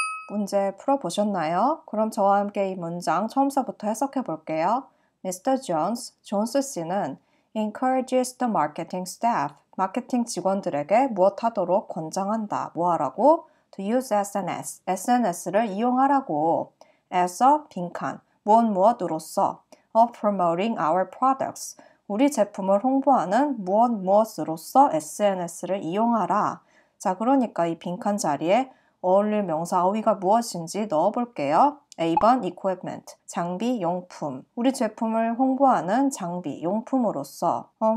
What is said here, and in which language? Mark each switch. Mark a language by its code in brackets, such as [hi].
[ko] 문제 풀어보셨나요? 그럼 저와 함께 이 문장 처음서부터 해석해 볼게요. Mr. Jones, 존스 씨는 [en] encourages the marketing staff, [ko] 마케팅 직원들에게 무엇하도록 권장한다. 뭐하라고? [en] To use SNS, [ko] SNS를 이용하라고. [en] as a [ko] 빈칸, 무엇으로써 [en] of promoting our products, [ko] 우리 제품을 홍보하는 무엇으로써 SNS를 이용하라. 자, 그러니까 이 빈칸 자리에 어울릴 명사 어휘가 무엇인지 넣어볼게요. A번 equipment, 장비, 용품. 우리 제품을 홍보하는 장비, 용품으로서.